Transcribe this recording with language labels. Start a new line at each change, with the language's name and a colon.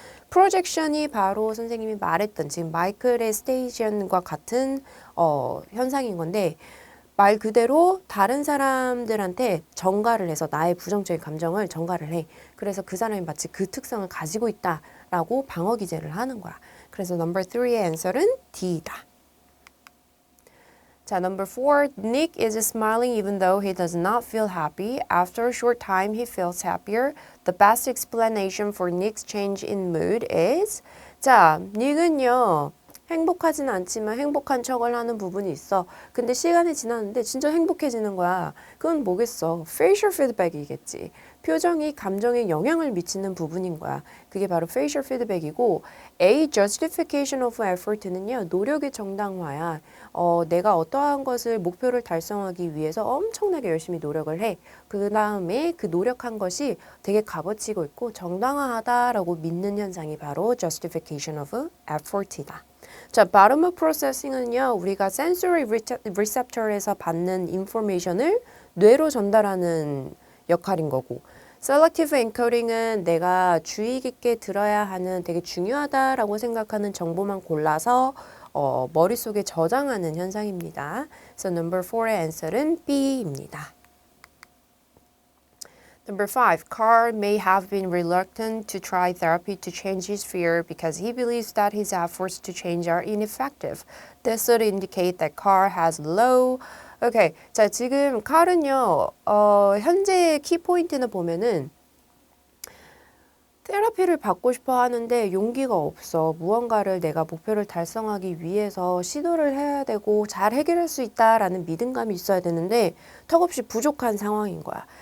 Korean: 프로젝션이 바로 선생님이 말했던 지금 마이클의 스테이션과 같은 현상인 건데 말 그대로 다른 사람들한테 전가를 해서 나의 부정적인 감정을 전가를 해. 그래서 그 사람이 마치 그 특성을 가지고 있다라고 방어 기제를 하는 거야. 그래서 number 3의 answer는 D다.
English: 자, number 4. Nick is smiling even though he does not feel happy. After a short time, he feels happier. The best explanation for Nick's change in mood is
Korean: 자, 닉은요. 행복하진 않지만 행복한 척을 하는 부분이 있어. 근데 시간이 지났는데 진짜 행복해지는 거야. 그건 뭐겠어? facial feedback이겠지. 표정이 감정에 영향을 미치는 부분인 거야. 그게 바로 facial feedback이고 A justification of effort는요. 노력의 정당화야. 내가 어떠한 것을 목표를 달성하기 위해서 엄청나게 열심히 노력을 해. 그 다음에 그 노력한 것이 되게 값어치고 있고 정당화하다라고 믿는 현상이 바로 justification of effort이다. 자, bottom-up processing은요, 우리가 sensory receptor에서 받는 information을 뇌로 전달하는 역할인 거고, selective encoding은 내가 주의 깊게 들어야 하는 되게 중요하다라고 생각하는 정보만 골라서 머릿속에 저장하는 현상입니다. 그래서 number 4의 answer는 B입니다.
English: Number 5. Carl may have been reluctant to try therapy to change his fear because he believes that his efforts to change are ineffective. This would indicate that Carl has low. Okay.
Korean: 자, 지금 칼은요, 현재의 키포인트는 보면은 테라피를 받고 싶어 하는데 용기가 없어. 무언가를 내가 목표를 달성하기 위해서 시도를 해야 되고 잘 해결할 수 있다라는 믿음감이 있어야 되는데 턱없이 부족한 상황인 거야.